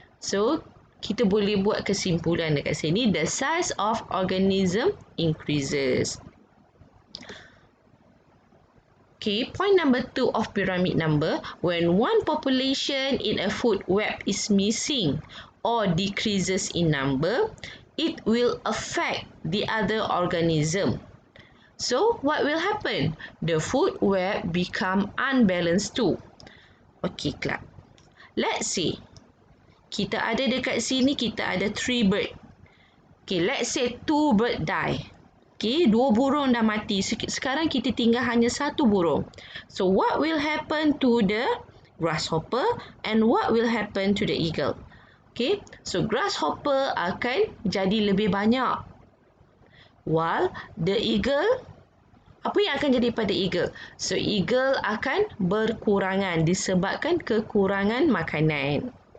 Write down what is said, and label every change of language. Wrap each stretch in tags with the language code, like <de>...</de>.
<ms>So, kita boleh buat kesimpulan dekat sini.</ms> <en>The size of organism increases. Okay, point number 2 of pyramid number, when one population in a food web is missing or decreases in number, it will affect the other organism. So, what will happen? The food web become unbalanced too.</en> <ms>Okay, Clark.</ms> <en>Let's say,</en> <ms>kita ada dekat sini, kita ada 3 bird.</ms> <en>Okay, let's say 2 bird die. Okay, 2</en> <ms>burung dah mati. Sekarang kita tinggal hanya 1 burung.</ms> <en>So, what will happen to the grasshopper and what will happen to the eagle?</en> <ms>Okay, so grasshopper akan jadi lebih banyak.</ms> <en>While the eagle,</en> <ms>apa yang akan jadi pada eagle? So, eagle akan berkurangan disebabkan kekurangan makanan.</ms>